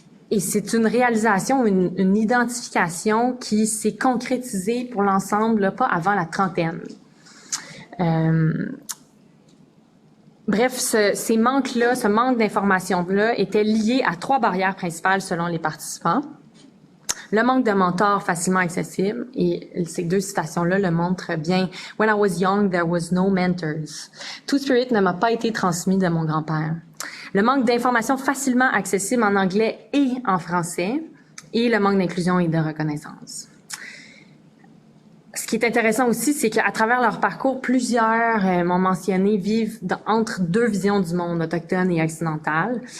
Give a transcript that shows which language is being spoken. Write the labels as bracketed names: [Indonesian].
[French] Et c'est une réalisation, une identification qui s'est concrétisée pour l'ensemble, pas avant la trentaine. Bref, ces manques-là, ce manque d'informations-là était lié à 3 barrières principales selon les participants. Le manque de mentors facilement accessibles, et ces 2 citations-là le montrent bien. [English] « When I was young, there was no mentors. [French] Two-Spirit ne m'a pas été transmis de mon grand-père. » Le manque d'informations facilement accessibles en anglais et en français, et le manque d'inclusion et de reconnaissance. Ce qui est intéressant aussi, c'est qu'à travers leur parcours, plusieurs m'ont mentionné vivent entre 2 visions du monde, autochtone et occidental.